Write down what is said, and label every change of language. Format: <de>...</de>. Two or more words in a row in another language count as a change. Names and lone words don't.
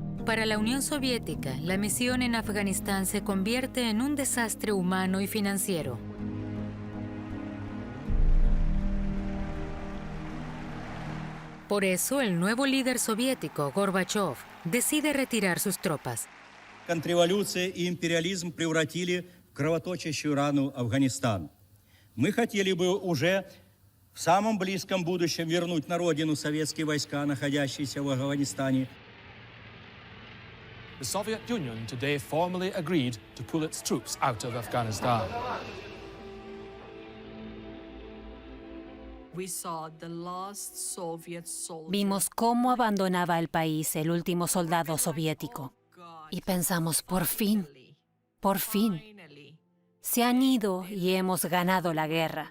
<es>para la Unión Soviética, la misión en Afganistán se convierte en un desastre humano y financiero. Por eso, el nuevo líder soviético, Горбачев, decide retirar sus tropas.</es> <ru>Контрреволюция и империализм превратили в кровоточащую рану Афганистан. Мы хотели бы уже в самом близком будущем вернуть на родину советские войска, находящиеся в Афганистане.</ru> <en>The Soviet Union today formally agreed to pull its troops out of Afghanistan.</en> <es>Vimos cómo abandonaba el país el último soldado soviético. Y pensamos, por fin, se han ido y hemos ganado la guerra.</es>